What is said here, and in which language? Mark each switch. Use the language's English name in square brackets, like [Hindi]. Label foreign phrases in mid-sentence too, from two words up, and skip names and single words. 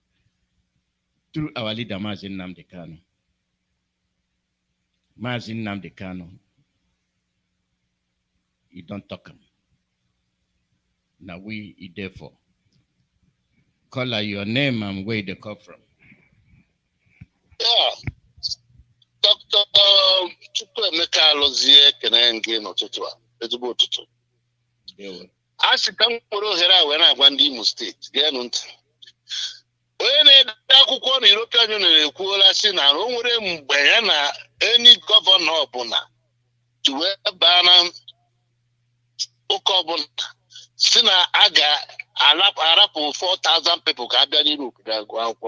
[English] Through our leader Mazi Nnamdi Kanu. Mazi Nnamdi Kanu, you don't talk him. Now we therefore call out your name and where they come from. Yeah. Dr. [Igbo] Chukwuemeka Alozie Kenenge n'ụtụtụ a, ezigbo ụtụtụ. A sị ka m nwere ohere a wee na-agwa ndị Imo steeti, geenụ ntị. Onye na-ede akwụkwọ na European Union ekwuola sị na o nwere mgbe ya na any gọvanọ ọbụla ji wee baa na ụka ọbụla si na a ga-arapụ 4,000 people ka abịa n'Europe ga-agụ akwụkwọ.